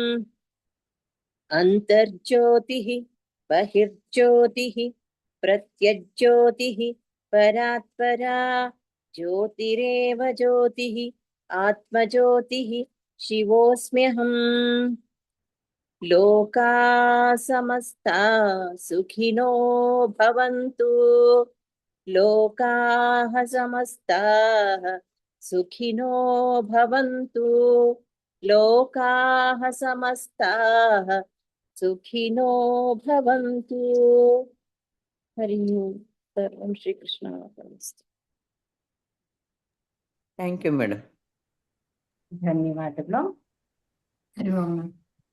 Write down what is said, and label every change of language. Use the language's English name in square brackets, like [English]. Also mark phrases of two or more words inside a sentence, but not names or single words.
[Sanskrit] ಅಂತರ್ಜ್ಯೋತಿಃ ಬಹಿರ್ಜ್ಯೋತಿಃ ಪ್ರತ್ಯಜ್ಯೋತಿಃ ಪರಾತ್ಪರಾ ಜ್ಯೋತಿರೇವ ಜ್ಯೋತಿಃ ಆತ್ಮಜ್ಯೋತಿಃ ಶಿವೋಸ್ಮ್ಯಹಂ. ಲೋಕಾಃ ಸಮಸ್ತಾಃ ಸುಖಿನೋ ಭವಂತು. ಲೋಕಾಃ ಸಮಸ್ತಾಃ ಸುಖಿನೋ ಭವಂತು. ಲೋಕಾಃ ಸಮಸ್ತಾಃ ಸುಖಿನೋ ಭವಂತು. ಹರಿ ಓಂ. ಸರ್ವಂ ಶ್ರೀಕೃಷ್ಣಾರ್ಪಣಮಸ್ತು. [English] thank you madam. [Kannada] ಧನ್ಯವಾದಗಳು. [Sanskrit] ಹರಿ ಓಂ.